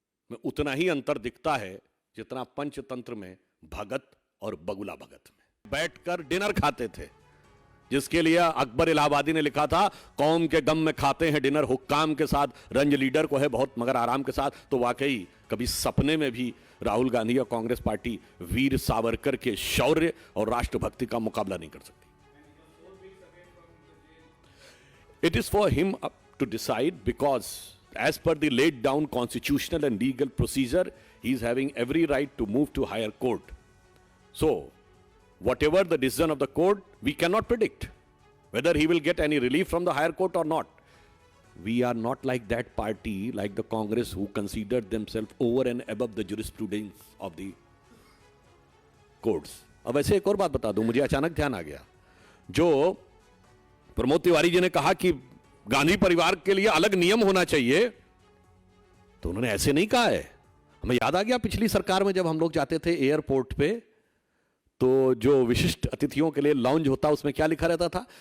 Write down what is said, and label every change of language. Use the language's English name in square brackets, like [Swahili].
[Hindi] में उतना ही अंतर दिखता है जितना पंचतंत्र में भगत और बगुला भगत में बैठकर डिनर खाते थे, जिसके लिए अकबर इलाहाबादी ने लिखा था, कौम के गम में खाते हैं डिनर हुक्काम के साथ, रंज लीडर को है बहुत मगर आराम के साथ। तो वाकई कभी सपने में भी राहुल गांधी और कांग्रेस पार्टी वीर सावरकर के शौर्य और राष्ट्रभक्ति का मुकाबला नहीं कर सकती। [English] It is for him to decide because as per the laid down constitutional and legal procedure, he is having every right to move to higher court. So, whatever the decision of the court, we cannot predict whether he will get any relief from the higher court or not. We are not like that party, like the Congress, who considered themselves over and above the jurisprudence of the courts. [Hindi] अब ऐसे एक और बात बता दूं, मुझे अचानक ध्यान आ गया, जो प्रमोद तिवारी जी ने कहा कि गांधी परिवार के लिए अलग नियम होना चाहिए, तो उन्होंने ऐसे नहीं कहा है। हमें याद आ गया पिछली सरकार में जब हम लोग जाते थे एयरपोर्ट पे, तो जो विशिष्ट अतिथियों के लिए लाउंज होता उसमें क्या लिखा रहता था?